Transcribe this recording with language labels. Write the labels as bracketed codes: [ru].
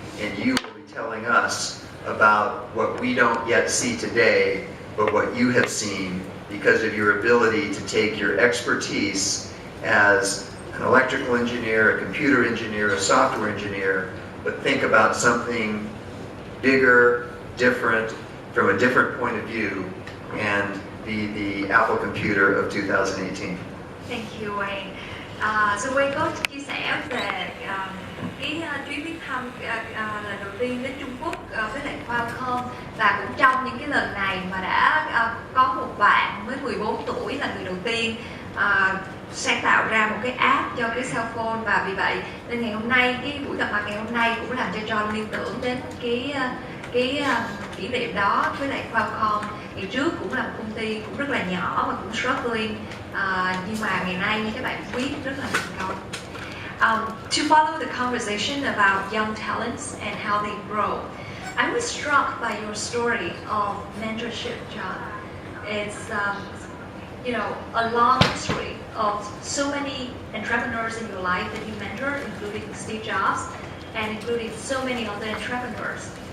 [en] and you will be telling us about what we don't yet see today, but what you have seen because of your ability to take your expertise as an electrical engineer, a computer engineer, a software engineer, but think about something bigger, different, from a different point of view, and be the Apple computer of 2018. Thank you Wayne. [vi] So Wayne có chia sẻ về cái chuyến viếng thăm lần đầu tiên đến Trung Quốc với lại Qualcomm, và cũng trong những cái lần này mà đã có một bạn mới 14 tuổi là người đầu tiên sáng tạo ra một cái app cho cái cell phone, và vì vậy nên ngày hôm nay, cái buổi gặp mặt ngày hôm nay cũng làm cho John liên tưởng đến cái kỷ niệm đó với lại Qualcomm. Ngày trước cũng là một công ty cũng rất là nhỏ và cũng struggling, nhưng mà ngày nay như các bạn biết rất là thành công. [en] To follow the conversation about young talents and how they grow, I was struck by your story of mentorship, John. It's a long history of so many entrepreneurs in your life that you mentor, including Steve Jobs and including so many other entrepreneurs.